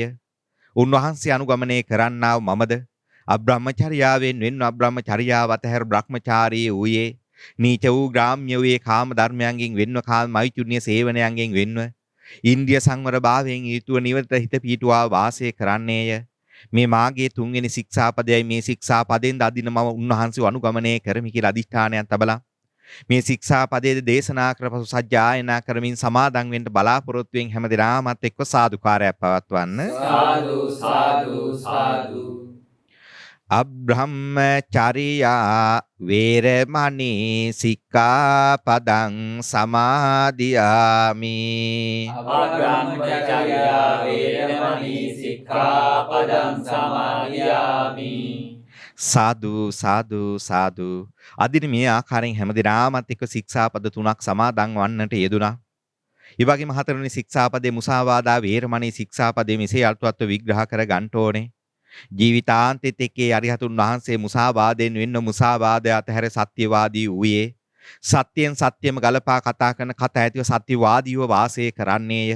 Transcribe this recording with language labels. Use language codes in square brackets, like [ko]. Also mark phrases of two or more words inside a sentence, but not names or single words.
[si] උන්වහන්සේ අනුගමනය කරන්නා වූ මමද අබ්‍රහ්මචර්යාවෙන් වෙන්න අබ්‍රහ්මචර්යාව අතහැර බ්‍රහ්මචාරී වූයේ නීච වූ ග්‍රාම්‍ය වූයේ කාම ධර්මයන්ගෙන් වෙන්ව කාම මෛතුන්‍ය සේවනයන්ගෙන් වෙන්ව ඉන්ද්‍රිය සංවර භාවයෙන් යුතුව නිවනට හිත පිහිටුවා වාසය කරන්නේය. මේ මාගේ තුන්වෙනි ශික්ෂාපදයයි. මේ ශික්ෂාපදයෙන් දදින මම උන්වහන්සේව අනුගමනය කරමි කියලා අදිෂ්ඨානයක් තබලා මේ ශික්ෂාපදයේ දේශනා කරපසු සජ්ජායනා කරමින් සමාදන් වෙන්න බලාපොරොත්තුෙන් හැමදිනාමත් එක්ක සාදුකාරයක් පවත්වන්න. සාදු සාදු සාදු. [pi] අබ්‍රහ්මචර්යා වේරමණී සික්ඛාපදං සමාදියාමි. අබ්‍රහ්මචර්යා වේරමණී සික්ඛාපදං සමාදියාමි. [si] සාදු සාදු සාදු. අදින මේ ආකාරයෙන් හැමදිනාමත් එක්ක ශික්ෂාපද තුනක් සමාදන් වන්නට යෙදුණා. ඒ වගේම හතරවෙනි ශික්ෂාපදයේ [pi] මුසාවාදා වේරමණී [si] ශික්ෂාපදයේ මෙසේ අර්ථවත් විග්‍රහ කර ගන්න ඕනේ. ජීවිතාන්තයේ තෙකේ අරිහතුන් වහන්සේ මුසාවාදයෙන් වෙන්න මුසාවාදය අතහැර සත්‍යවාදී වූයේ සත්‍යයෙන් සත්‍යම ගලපා කතා කරන කතා ඇතිව සත්‍යවාදීව වාසය කරන්නේය.